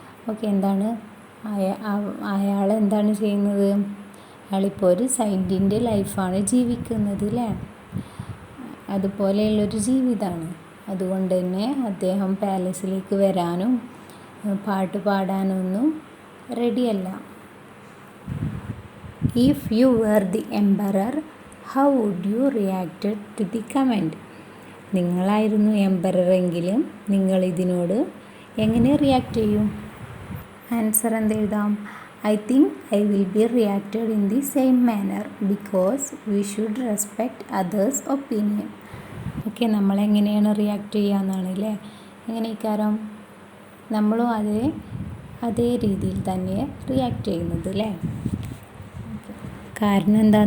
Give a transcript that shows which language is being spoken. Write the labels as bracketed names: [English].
[Malayalam] Okay, എന്താണ് അയാൾ എന്താണ് ചെയ്യുന്നത്? അയാളിപ്പോൾ ഒരു സെയിൻറ്റിൻ്റെ ലൈഫാണ് ജീവിക്കുന്നത് അല്ലേ? അതുപോലെയുള്ളൊരു ജീവിതമാണ്. അതുകൊണ്ട് തന്നെ അദ്ദേഹം പാലസിലേക്ക് വരാനും പാട്ട് പാടാനൊന്നും റെഡിയല്ല. [English] If you were the emperor, how would you react to the comment? [Malayalam] നിങ്ങളായിരുന്നു emperor എങ്കിലും നിങ്ങൾ ഇതിനോട് എങ്ങനെ റിയാക്ട് ചെയ്യും? ആൻസർ എന്ത് എഴുതാം? [English] I think I will be reacted in the same manner because we should respect others opinion. [Malayalam] Okay, നമ്മളെങ്ങനെയാണ് react ചെയ്യുക എന്നാണ് അല്ലേ? എങ്ങനെ ഇക്കാരം നമ്മളും അതേ രീതിയിൽ തന്നെ റിയാക്ട് ചെയ്യുന്നത് അല്ലേ? കാരണം എന്താ?